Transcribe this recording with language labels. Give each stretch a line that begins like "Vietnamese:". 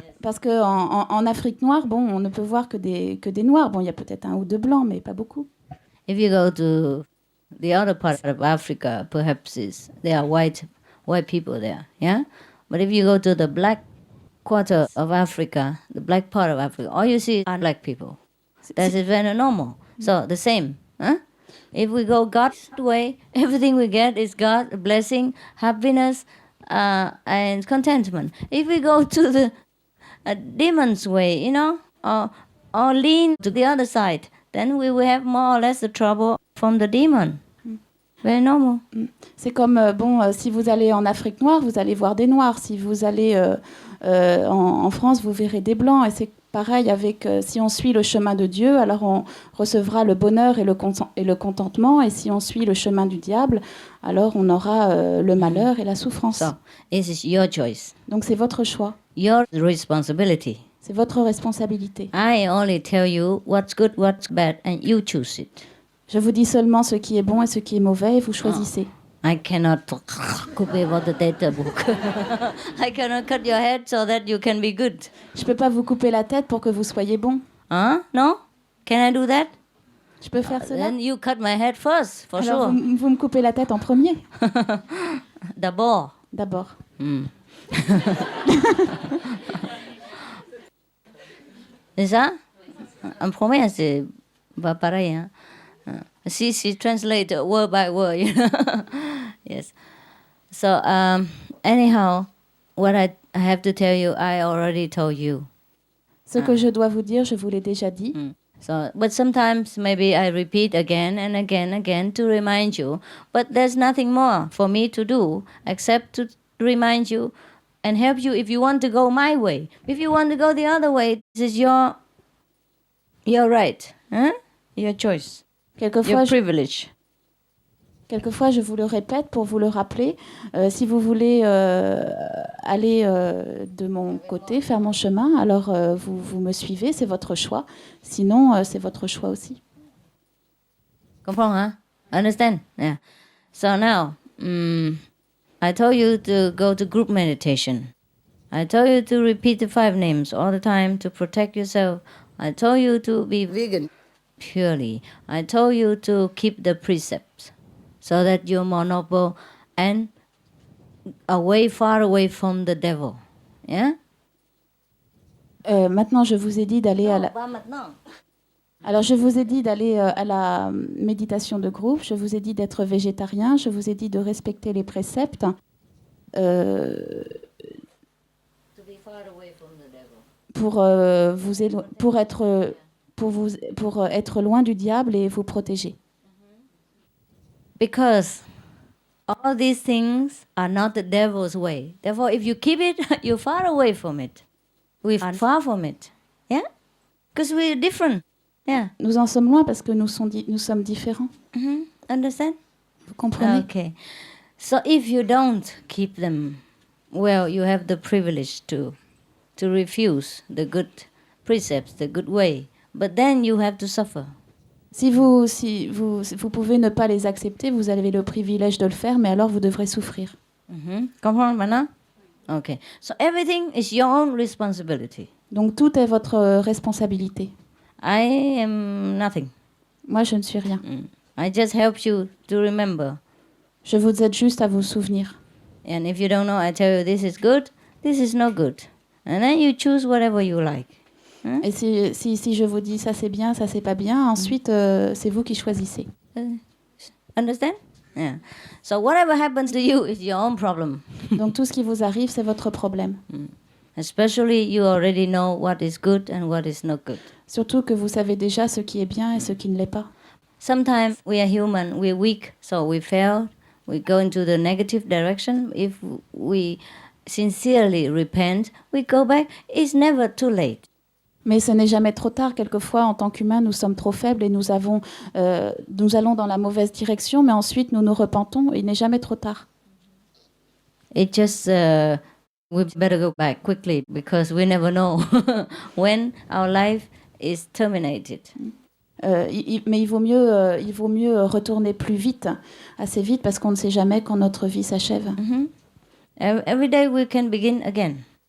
French: Parce qu'en Afrique noire, bon, on ne peut voir que des noirs. Bon, il y a peut-être un ou deux blancs, mais pas beaucoup.
English: If you go to the other part of Africa, perhaps there are white people there, yeah? But if you go to the black quarter of Africa, the black part of Africa, all you see are black people. That is very normal. So the same, huh? If we go God's way, everything we get is God, blessing, happiness, and contentment. If we go to the demon's way, or lean to the other side, then we will have more or less the trouble from the demon. Very normal.
French: C'est comme, si vous allez en Afrique noire, vous allez voir des noirs. Si vous allez en France, vous verrez des blancs. Et c'est pareil avec, si on suit le chemin de Dieu, alors on recevra le bonheur et le contentement. Et si on suit le chemin du diable, alors on aura le malheur et la souffrance.
English: So, it is your choice.
French: Donc c'est votre choix.
English: Your responsibility.
French: C'est votre responsabilité.
English: I only tell you what's good, what's bad, and you choose it.
French: Je vous dis seulement ce qui est bon et ce qui est mauvais, et vous choisissez.
English: I cannot copy what the data book. I cannot cut your head so that you can be good.
French: Je peux pas vous couper la tête pour que vous soyez bon.
English: Huh? No? Can I do that?
French: Je peux faire cela?
English: Then you cut my head first, for
French: Alors,
English: sure.
French: vous me coupez la tête en premier. D'abord. D'abord. C'est ça? En premier, c'est pas pareil, hein?
English: She translate word by word, Yes. So, anyhow, what I have to tell you, I already told you.
French: Ce que je dois vous dire, je vous l'ai déjà dit.
English: So, but sometimes maybe I repeat again and again to remind you. But there's nothing more for me to do except to remind you and help you if you want to go my way. If you want to go the other way, this is your right, huh? Your choice.
French: Quelquefois,
English: privilege.
French: Quelquefois, je vous le répète pour vous le rappeler. Si vous voulez aller de mon côté, faire mon chemin, alors vous me suivez, c'est votre choix. Sinon, c'est votre choix aussi. Comprends, hein?
English: Understand? Yeah. So now, I told you to go to group meditation. I told you to repeat the 5 names all the time to protect yourself. I told you to be vegan. Purely. I told you to keep the precepts so that you're more noble and far away from the devil. Yeah?
French: Maintenant, je vous ai dit d'aller à la... Pas maintenant. Alors, je vous ai dit d'aller à la méditation de groupe. Je vous ai dit d'être végétarien. Je vous ai dit de respecter les préceptes.
English: To be far away from the devil.
French: pour être loin du diable et vous protéger.
English: Because all these things are not the devil's way. Therefore, if you keep it, you're far away from it. We're far from it. Yeah? Because we're different. Yeah.
French: Nous en sommes loin parce que nous sommes différents.
English: Understand?
French: Vous comprenez?
English: Okay. So if you don't keep them, well, you have the privilege to refuse the good precepts, the good way. But then you have to suffer.
French: Si vous pouvez ne pas les accepter, vous avez le privilège de le faire, mais alors vous devrez souffrir. Comprends maintenant? Okay.
English: So everything is your own responsibility.
French: Donc tout est votre responsabilité.
English: I am nothing.
French: Moi, je ne suis rien.
English: I just help you to remember.
French: Je vous aide juste à vous souvenir.
English: And if you don't know, I tell you this is good, this is not good. And then you choose whatever you like.
French: Et si je vous dis ça c'est bien, ça c'est pas bien, ensuite c'est vous qui choisissez.
English: Understand? Yeah. So whatever happens to you is your own problem.
French: Donc tout ce qui vous arrive, c'est votre problème.
English: Especially you already know what is good and what is not good.
French: Surtout que vous savez déjà ce qui est bien et ce qui ne l'est pas.
English: Sometimes we are human, we're weak, so we fail. We go into the negative direction. If we sincerely repent, we go back. It's never too late.
French: Mais ce n'est jamais trop tard. Quelquefois, en tant qu'humains, nous sommes trop faibles et nous allons dans la mauvaise direction, mais ensuite nous nous repentons. Il n'est jamais trop tard.
English: It just We better go back quickly because we never know when our life is terminated.
French: Mais il vaut mieux retourner plus vite, assez vite, parce qu'on ne sait jamais quand notre vie s'achève.
English: Every day we can begin again.